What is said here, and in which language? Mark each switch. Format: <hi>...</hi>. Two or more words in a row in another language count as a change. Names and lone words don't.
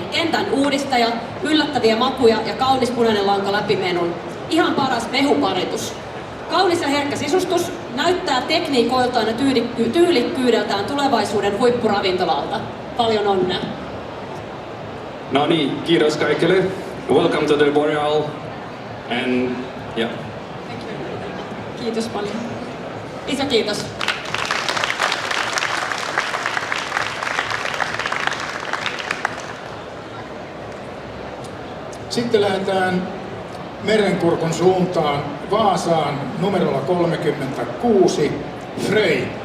<fi>Kentän uudistaja, yllättäviä makuja ja kaunis punainen lanka läpimenun. Ihan paras mehuparitus. Kaunis ja herkkä sisustus näyttää tekniikoiltaan ja tyylikkyydeltään tulevaisuuden huippuravintolalta. Paljon onnea. No niin, kiitos kaikille.</fi> <en>Welcome to the Boreal. And yeah.</en> <fi>Kiitos paljon. Iso kiitos. Sitten lähdetään Merenkurkun suuntaan Vaasaan numerolla 36 Frey.</fi>